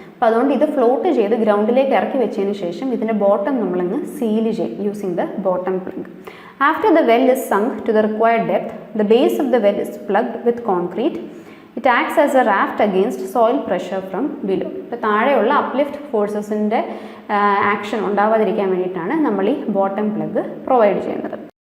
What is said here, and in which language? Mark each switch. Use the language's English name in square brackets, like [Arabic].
[Malayalam] അപ്പോൾ അതുകൊണ്ട് ഇത് ഫ്ലോട്ട് ചെയ്ത് ഗ്രൗണ്ടിലേക്ക് ഇറക്കി വെച്ചതിന് ശേഷം ഇതിൻ്റെ ബോട്ടം നമ്മളങ്ങ് സീൽ ചെയ്യും [English] Using the bottom plug. After the well is sunk to the required depth, the base of the well is plugged with concrete. It acts as a raft against soil pressure from below. [Malayalam] ഇപ്പോൾ താഴെയുള്ള uplift ഫോഴ്സസിൻ്റെ action ഉണ്ടാവാതിരിക്കാൻ വേണ്ടിയിട്ടാണ് നമ്മൾ ഈ bottom plug provide ചെയ്യുന്നത്.